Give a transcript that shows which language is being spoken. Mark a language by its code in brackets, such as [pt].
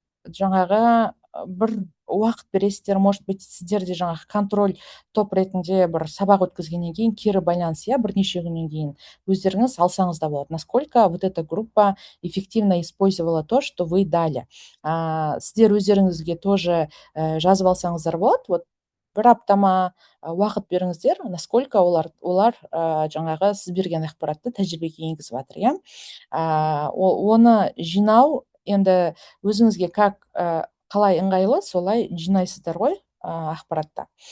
[kk] жаңағы бір уақыт бересіздер, [ru] может быть, [kk] сіздерде жаңағы контроль топ ретінде бір сабақ өткізгеннен кейін кері байланыс, бірнеше күннен кейін өздеріңіз алсаңыз да болады. [ru] Насколько вот эта группа эффективно использовала то, что вы дали. [kk] Сіздер өздеріңізге тоже жазып алсаңыздар болады. Вот бір аптама уақыт беріңіздер, насколько олар жаңағы сіз берген ақпаратты тәжірибеге енгізіп жатыр, оны жинау енді өзіңізге қалай ыңғайлы, солай жинайсыздар ғой ақпаратта.